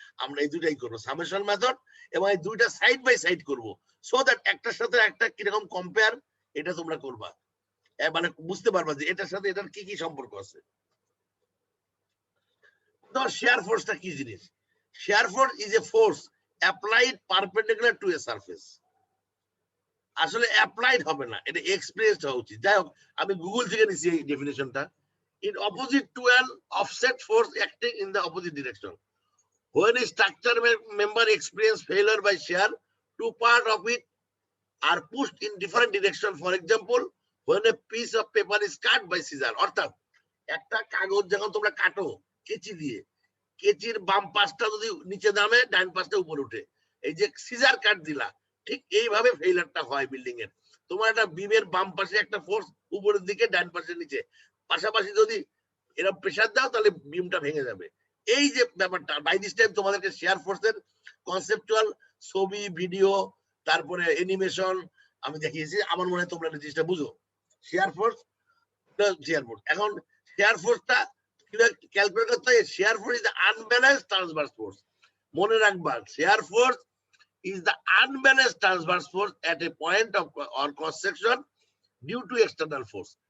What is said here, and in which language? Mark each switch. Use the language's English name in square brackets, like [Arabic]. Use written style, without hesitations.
[Bangla] আমরা এই দুইটাই করবো, সামেশন মেথড এবং এই দুইটা সাইড বাই সাইড করব, [English] so that [Bangla] একটার সাথে একটা কিরকম কম্পেয়ার এটা তোমরা করবা, মানে বুঝতে পারবা যে এটার সাথে এটার কি কি সম্পর্ক আছে। তো শেয়ার ফোর্সটা কি জিনিস? [English] Shear force is a force applied perpendicular to a surface. [Bangla] আসলে অ্যাপ্লাইড হবে না, এটা এক্সপেরিয়েন্সড হওয়া উচিত। যাই হোক, আমি গুগল থেকে নিছি এই ডেফিনেশনটা। [English] In opposite to an offset force acting in the opposite direction. When a structure member experience failure by shear, two parts of it are pushed in different direction. For example, when a piece of paper is cut by scissor. [Bangla] অর্থাৎ একটা কাগজ যখন তোমরা কাটো কেচি দিয়ে, কেচির বাম পাশটা যদি নিচে নামে, ডান পাশটা উপরে উঠে, এই যে সিজার কাট দিলা, ঠিক এইভাবে ফেইলারটা হয় বিল্ডিং এর। তোমার একটা বিমের বাম পাশে একটা ফোর্স উপরের দিকে, ডান পাশে নিচে, পাশাপাশি যদি এরকম প্রেসার দাও তাহলে বিমটা ভেঙে যাবে। এই যে ব্যাপারটা, [English] by this time [Bangla] তোমাদেরকে শেয়ার ফোর্সের কনসেপচুয়াল ছবি, ভিডিও, তারপরে অ্যানিমেশন আমি দেখিয়েছি। আমার মনে হয় তোমরা এই জিনিসটা বুঝো। শেয়ার ফোর্স, এখন শেয়ার ফোর্সটা ক্যালকুলেট করতে হয়। [English] Shear force is the unbalanced transverse force. [Bangla] মনে রাখবা, [English] Shear force is the unbalanced transverse force at a point of or cross section due to external force.